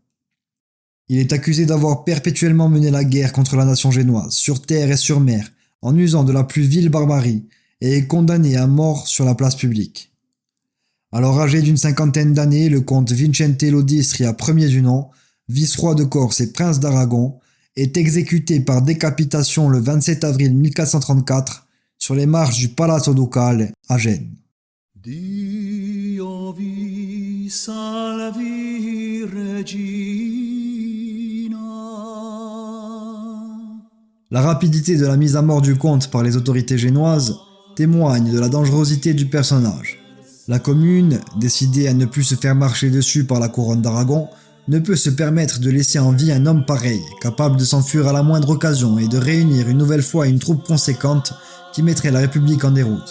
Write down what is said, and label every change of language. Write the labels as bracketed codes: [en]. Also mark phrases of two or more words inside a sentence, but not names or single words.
[fr] Il est accusé d'avoir perpétuellement mené la guerre contre la nation génoise, sur terre et sur mer, en usant de la plus vile barbarie, et est condamné à mort sur la place publique. Alors âgé d'une 50aine d'années, le comte Vincentello d'Istria, premier du nom, vice-roi de Corse et prince d'Aragon, est exécuté par décapitation le 27 avril 1434 sur les marches du Palazzo Ducale à Gênes. [co] Dio vi salvi regina. [fr] La rapidité de la mise à mort du comte par les autorités génoises témoigne de la dangerosité du personnage. La commune, décidée à ne plus se faire marcher dessus par la couronne d'Aragon, ne peut se permettre de laisser en vie un homme pareil, capable de s'enfuir à la moindre occasion et de réunir une nouvelle fois une troupe conséquente qui mettrait la République en déroute.